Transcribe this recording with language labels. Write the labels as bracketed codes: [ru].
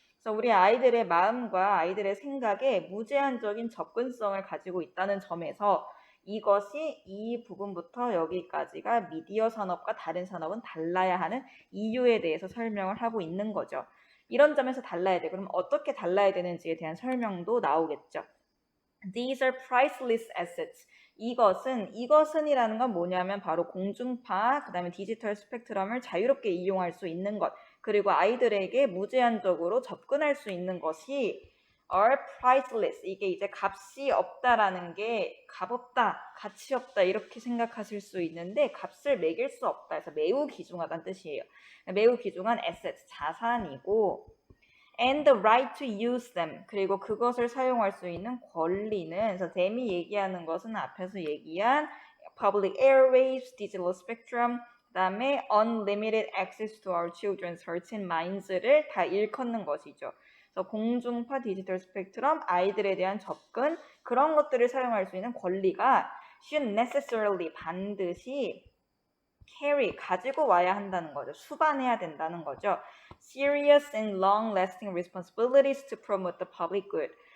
[ko] 그래서 우리 아이들의 마음과 아이들의 생각에 무제한적인 접근성을 가지고 있다는 점에서 이것이 이 부분부터 여기까지가 미디어 산업과 다른 산업은 달라야 하는 이유에 대해서 설명을 하고 있는 거죠. 이런 점에서 달라야 돼. 그럼 어떻게 달라야 되는지에 대한 설명도 나오겠죠. [en] These are priceless assets. [ko] 이것은이라는 건 뭐냐면 바로 공중파, 그 다음에 디지털 스펙트럼을 자유롭게 이용할 수 있는 것, 그리고 아이들에게 무제한적으로 접근할 수 있는 것이 [en] are priceless. [ko] 이게 이제 값이 없다라는 게 값없다, 가치 없다 이렇게 생각하실 수 있는데 값을 매길 수 없다. 그래서 매우 귀중하다는 뜻이에요. 매우 귀중한 assets, 자산이고 [en] and the right to use them. [ko] 그리고 그것을 사용할 수 있는 권리는, 그래서 댐이 얘기하는 것은 앞에서 얘기한 [en] public airwaves, digital spectrum, [ko] 그 다음에 [en] unlimited access to our children's hearts and minds [ko] 를 다 일컫는 것이죠. 그래서 공중파, 디지털 스펙트럼, 아이들에 대한 접근, 그런 것들을 사용할 수 있는 권리가 [en] should necessarily, [ko] 반드시 carry, 가지고 와야 한다는 거죠. 수반해야 된다는 거죠. [en] Serious and long-lasting responsibilities to promote the public good.